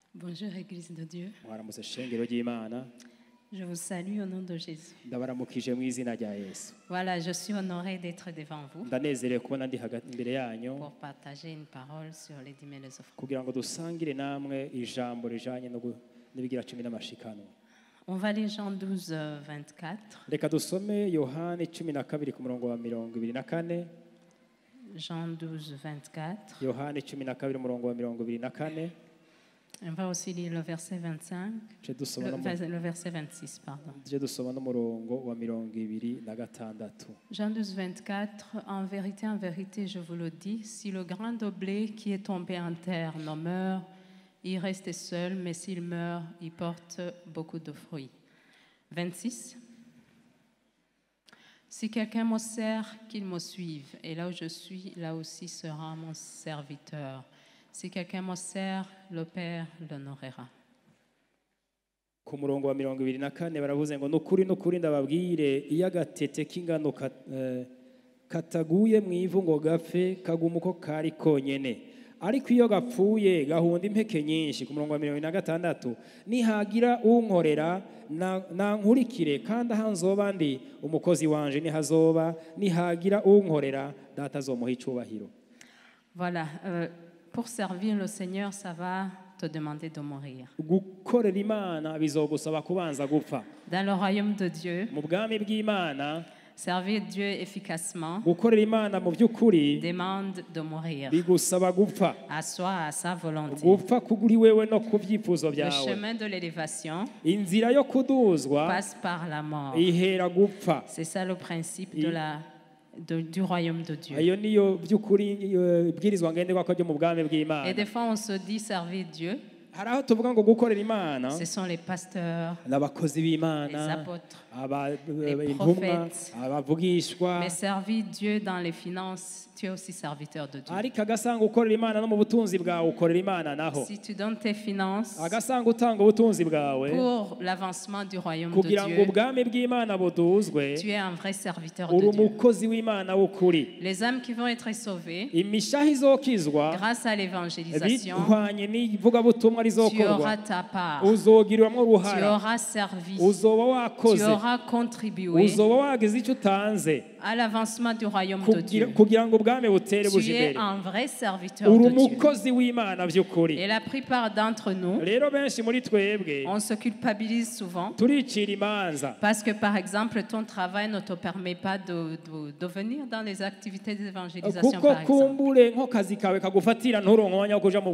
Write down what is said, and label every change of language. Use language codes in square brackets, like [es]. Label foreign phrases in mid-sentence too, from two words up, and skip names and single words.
[fr] Bonjour Église de Dieu. [rn] mwaramutse shengero ry'Imana. [fr] Je vous salue au nom de Jésus. [rn] Ndabaramukije mu izina rya Yesu. [fr] Voilà, je suis honorée d'être devant vous [rn] Ndanezerewe kubona ndi hagati imbere yanyu [fr] pour partager une parole sur les 10 000 offrandes. [rn] kugira ngo dusangire namwe ijambo rijanye n'ibigira 10 n'amashikano. [fr] On va lire Jean 12, 24. [rn] Reka dusome Yohani 12 ku murongo wa 24. [fr] Jean 12, 24. [rn] Yohani 12 umurongo wa 24. [fr] On va aussi lire le verset 25. Le verset 26, pardon. [rn] Je dusoma n'umurongo wa 26. [fr] Jean 12, 24. En vérité, je vous le dis, si le grain de blé qui est tombé en terre ne meurt, il reste seul, mais s'il meurt, il porte beaucoup de fruits. 26. Si quelqu'un me sert, qu'il me suive, et là où je suis, là aussi sera mon serviteur. Si quelqu'un me sert, le Père l'honorera. [rn] Ku murongo wa 24 baravuze ngo nukuri ndababwire iyo agatete k'ingano kataguye mu ivu ngo gapfe kaguma uko kari konyene, ariko iyo gapfuye gahunda impeke nyinshi. Ku murongo wa 26 nihagira unkorera nankurikire, kandi aho nzoba ndi umukozi wanje nihazoba, nihagira unkorera data azomuha icubahiro. [fr] Voilà, pour servir le Seigneur, ça va te demander de mourir. [rn] Gukorera Imana bizogusaba kubanza gupfa. [fr] Dans le royaume de Dieu, [rn] Mu bwami bw'Imana, [fr] servir Dieu efficacement [rn] gukorera Imana mu by'ukuri [fr] demande de mourir [rn] bigusaba gupfa. [fr] à soi, à sa volonté. [rn] Gupfa kuguri wewe no ku byifuzo [fr] Le [rn] byawe. [fr] chemin de l'élévation [rn] Inzira yo kuduzwa [fr] passe par la mort. [rn] ihera gupfa. [fr] C'est ça le principe du royaume de Dieu. [rn] Ayo niyo by'ukuri bwirizwa ngenderwa ko byo mu bwami bw'Imana. [fr] Et des fois, on se dit servir Dieu. [rn] Hari aho tuvuga ngo gukorera Imana [fr] Ce sont les pasteurs, [rn] n'abakozi [fr] les [rn] b'Imana, [fr] apôtres. [rn] intumwa, [fr] prophètes. [rn] abavugishwa. [fr] Mais servir Dieu dans les finances, tu es aussi serviteur de Dieu. [rn] Ariko agasanga ukorera Imana no mu butunzi bwawe ukorera Imana naho. [fr] Si tu donnes tes finances [rn] Agasanga utanga ubutunzi bwawe [fr] pour l'avancement du royaume de [rn] kugira ngo [fr] Dieu, [rn] ubwami bw'Imana buduzwe, [fr] tu es un vrai serviteur de [rn] uri [fr] Dieu. [rn] umukozi w'Imana w'ukuri. [fr] Les âmes qui vont être sauvées [rn] Imishaha izokizwa [fr] grâce à l'évangélisation, [rn] bihwanye n'ivugabutumwa [fr] tu [rn] rizokorwa, [fr] auras ta part, [rn] uzogiriramwo [fr] tu [rn] uruhara, [fr] auras servi, [rn] uzoba [fr] tu [rn] wakoze, [fr] auras contribué [rn] uzoba wagize icyo utanze [fr] à l'avancement du royaume de Dieu. [rn] kugira ngo ubwami butere [fr] Tu [rn] buje [fr] es [rn] imbere. [fr] un vrai serviteur [rn] Uri [fr] de Dieu. [rn] umukozi w'Imana by'ukuri. [fr] Et la plupart d'entre nous, [rn] Rero benshi muri twebwe [fr] on se culpabilise souvent [rn] turicira imanza [fr] parce que, par exemple, ton travail ne te permet pas de venir dans les activités d'évangélisation, [rn] kuko [fr] par exemple. [rn] kumbure nko kazi kawe kagufatira nturonke umwanya wo kuja mu